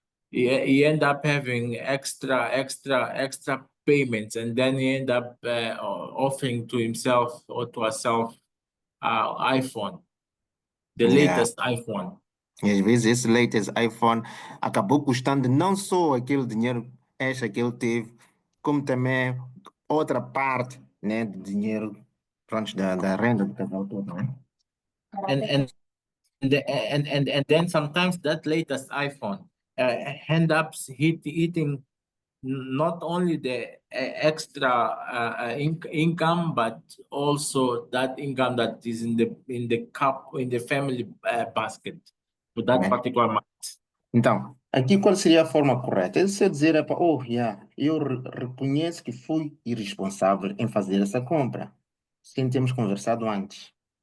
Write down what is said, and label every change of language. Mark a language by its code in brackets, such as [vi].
[en] He end up having extra payments, and then he end up offering to himself or to herself iPhone, the latest iPhone. [pt] E às vezes esse [en] latest iPhone [pt] acabou custando não só aquele dinheiro extra que ele teve, como também outra parte, né, do dinheiro, pronto, da renda do casal todo, né? [en] And then sometimes that latest iPhone end up hitting not only the extra income, but also that income that is in the family basket for that particular month. [pt] Então, aqui qual seria a forma correta? É você dizer, eu reconheço que fui irresponsável em fazer essa compra, sem termos conversado antes.